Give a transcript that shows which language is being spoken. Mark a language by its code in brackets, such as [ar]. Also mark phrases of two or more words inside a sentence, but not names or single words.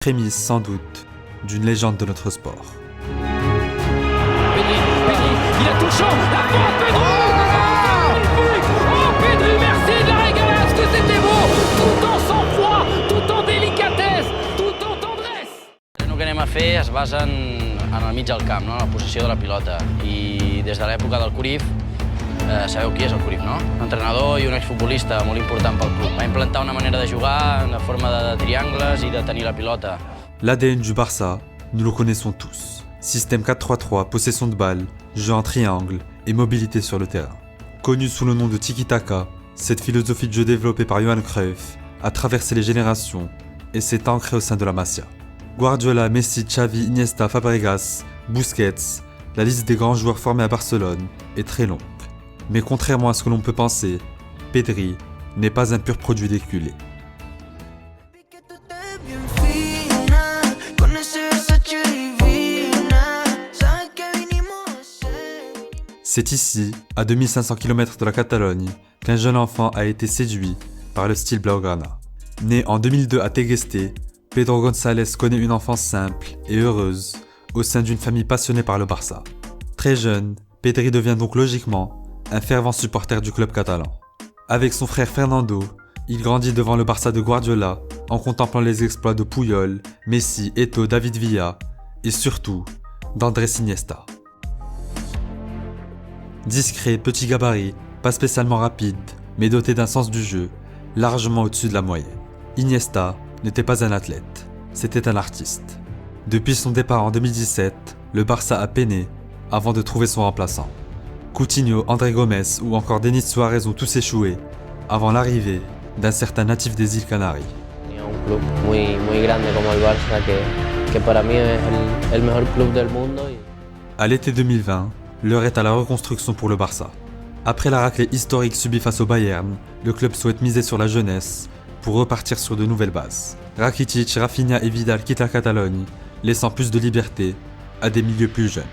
[fr] Prémisse sans doute d'une légende de notre sport. Pedri, il a tout le champ, la frappe, Pedri, magnifique. Oh Pedri, merci de la régalade, que c'était beau, tout en sang-froid, tout en délicatesse, tout en tendresse. [ca] El que anem a fer es basa en el mig del camp, no? En la possessió de la pilota. I des de l'època del Cruyff, sabeu qui és el Cruyff, no? Un entrenador i un exfutbolista molt important pel club. Va implantar una manera de jugar, una forma de triangles i de tenir la pilota. [fr] L'ADN du Barça, nous le connaissons tous. Système 4-3-3, possession de balle, jeu en triangle et mobilité sur le terrain. Connu sous le nom de Tiki-Taka, cette philosophie de jeu développée par Johan Cruyff a traversé les générations et s'est ancrée au sein de la Masia. Guardiola, Messi, Xavi, Iniesta, Fabregas, Busquets, la liste des grands joueurs formés à Barcelone est très longue. Mais contrairement à ce que l'on peut penser, Pedri n'est pas un pur produit d'éculé. C'est ici, à 2500 km de la Catalogne, qu'un jeune enfant a été séduit par le style blaugrana. Né en 2002 à Tegueste, Pedro González connaît une enfance simple et heureuse au sein d'une famille passionnée par le Barça. Très jeune, Pedri devient donc logiquement un fervent supporter du club catalan. Avec son frère Fernando, il grandit devant le Barça de Guardiola en contemplant les exploits de Puyol, Messi, Eto'o, David Villa et surtout d'Andrés Iniesta. Discret, petit gabarit, pas spécialement rapide, mais doté d'un sens du jeu, largement au-dessus de la moyenne. Iniesta n'était pas un athlète, c'était un artiste. Depuis son départ en 2017, le Barça a peiné avant de trouver son remplaçant. Coutinho, André Gomes ou encore Denis Suarez ont tous échoué avant l'arrivée d'un certain natif des îles Canaries. [es] Un club muy grande como el Barça que para mí es el mejor club del mundo. [fr] À l'été 2020, l'heure est à la reconstruction pour le Barça. Après la raclée historique subie face au Bayern, le club souhaite miser sur la jeunesse pour repartir sur de nouvelles bases. Rakitic, Rafinha et Vidal quittent la Catalogne, laissant plus de liberté à des milieux plus jeunes.